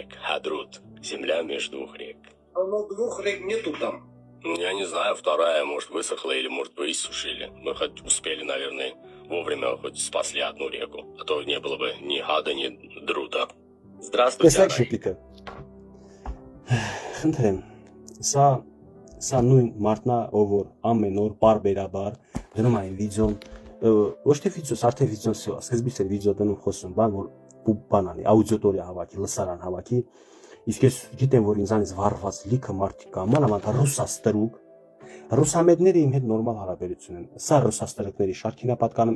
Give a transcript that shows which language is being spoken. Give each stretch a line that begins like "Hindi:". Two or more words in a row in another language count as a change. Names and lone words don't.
Russian: Хадрут. Земля между двух рек. Но двух рек нету там. Я не знаю, вторая, может, высохла или, может, вы иссушили. Мы хоть успели, наверное, вовремя хоть спасли одну реку. А то не было бы ни Гада, ни Друта. Здравствуйте, Араик.
Armenian: Խնդրեմ, սա նույն մարդնա, ով որ ամեն օր բարբերաբար դնում այն վիդեոն, ոչ թե վիդեոս, արդեն վիդեոն սա, սկզբից էր վիդեո դնում խոսում, բան որ բան անի, աուդիոտորիա հավաքի, լսարան հավաքի, իսկ ես գիտեմ, որ ինձանից վառված լիքը մարդիկ կա, մանավանդ ռուսաստրուկ, ռուսամետները իմ հետ նորմալ հարաբերություն են, սա ռուսաստրուկների շարքին է պատկանում,